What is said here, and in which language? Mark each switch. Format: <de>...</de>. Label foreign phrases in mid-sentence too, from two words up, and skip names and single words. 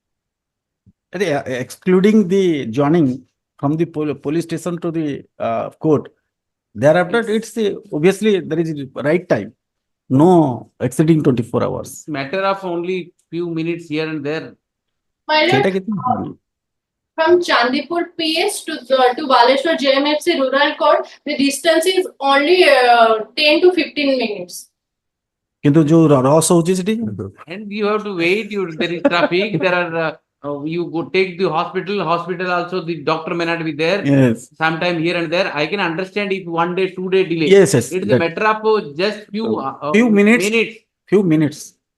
<en>Excluding the joining from the police station to the court, thereafter it's obviously there is right time, no exceeding 24 hours. matter of only few minutes here and there. My lord, from Chandipur PS to Baleshwar JMFC Rural Court, the distance is only 10 to 15 minutes.</en> <or>କିନ୍ତୁ ଯୋ ରସ ହଉଛି ସେଠି,</or> <en>And you have to wait. There is traffic. There are you go take the hospital. Hospital also the doctor may not be there. Yes. Sometime here and there. I can understand if 1 day, 2 day delay. Yes, yes, It is a that- matter of just few minutes. Few minutes.</en>